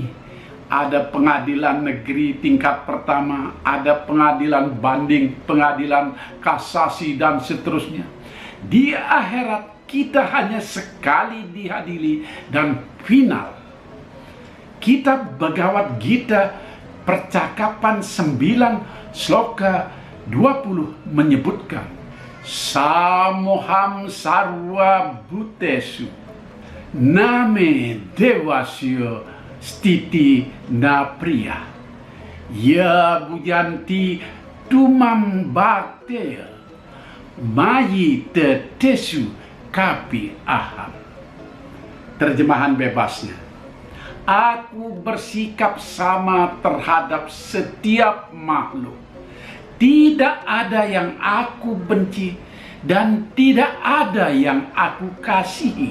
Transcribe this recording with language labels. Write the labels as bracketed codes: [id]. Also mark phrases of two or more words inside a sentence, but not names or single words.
[id] Ada pengadilan negeri tingkat pertama, ada pengadilan banding, pengadilan kasasi, dan seterusnya. Di akhirat kita hanya sekali dihadiri dan final. Kitab Bhagavad Gita percakapan 9 sloka 20 menyebutkan [sa] Samoham sarva bhutesu name devasya stiti na priya ya bujanti tumam bhakteya mayi tetesu kapi aham. [id] Terjemahan bebasnya, aku bersikap sama terhadap setiap makhluk. Tidak ada yang aku benci dan tidak ada yang aku kasihi.